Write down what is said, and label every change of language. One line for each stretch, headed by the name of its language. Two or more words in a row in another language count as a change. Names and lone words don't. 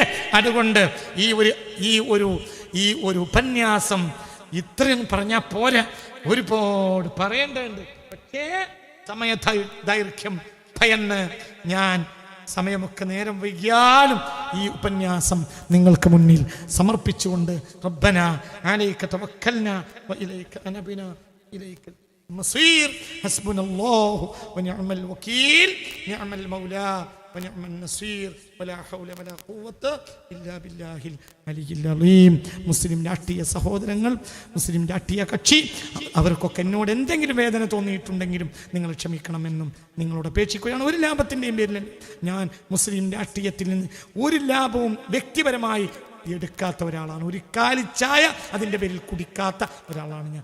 Malayalam: അതുകൊണ്ട് ഈ ഒരു ഉപന്യാസം ഇത്രയും പറഞ്ഞാൽ പോരാ, ഒരുപാട് പറയേണ്ടതുണ്ട്. പക്ഷേ സമയ ദൈർഘ്യം ഭയന്ന് ഞാൻ സമയമൊക്കെ നേരം വൈകിയാലും ഈ ഉപന്യാസം നിങ്ങൾക്ക് മുന്നിൽ സമർപ്പിച്ചുകൊണ്ട്
Arabic: ربنا عليك توكلنا وإليك أنبنا إليك المصير حسبنا الله ونعم الوكيل نعم المولى ونعم النصير ولا حول ولا قوة إلا بالله العلي العظيم.
Malayalam: മുസ്ലിം രാഷ്ട്രീയ സഹോദരങ്ങൾ, മുസ്ലിം രാഷ്ട്രീയ കക്ഷി, അവർക്കൊക്കെ എന്നോട് എന്തെങ്കിലും വേദന തോന്നിയിട്ടുണ്ടെങ്കിലും നിങ്ങൾ ക്ഷമിക്കണമെന്നും നിങ്ങളോട് അപേക്ഷിക്കുകയാണ്. ഒരു ലാഭത്തിൻ്റെയും പേരിൽ ഞാൻ മുസ്ലിം രാഷ്ട്രീയത്തിൽ നിന്ന് ഒരു ലാഭവും വ്യക്തിപരമായി എടുക്കാത്ത ഒരാളാണ്. ഒരു കാലിച്ചായ അതിൻ്റെ പേരിൽ കുടിക്കാത്ത ഒരാളാണ് ഞാൻ.